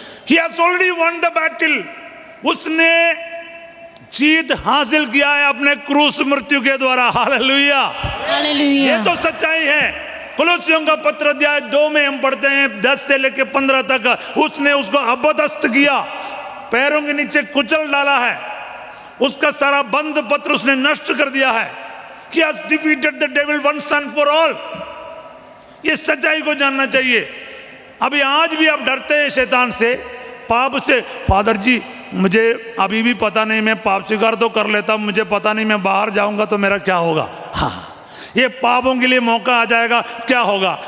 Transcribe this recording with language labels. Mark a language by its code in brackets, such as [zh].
[en] He has already won the battle. [hi] उसने जीत हासिल किया है अपने क्रूस मृत्यु के द्वारा। Hallelujah, hallelujah. ये तो सच्चाई है। कुलुस्सियों का पत्र अध्याय 2 में हम पढ़ते हैं 10 से लेकर 15 तक। उसने उसको अबदस्त किया, पैरों के नीचे कुचल डाला है, उसका सारा बंद पत्र उसने नष्ट कर दिया है। [en] He has defeated the devil once and for all। [hi] ये सच्चाई को जानना चाहिए। अभी आज भी आप डरते हैं शैतान से, पाप से। फादर जी मुझे अभी भी पता नहीं, मैं पाप स्वीकार तो कर लेता हूं, मुझे पता नहीं मैं बाहर जाऊंगा तो मेरा क्या होगा। हाँ, ये पापों के लिए मौका आ जाएगा, क्या होगा?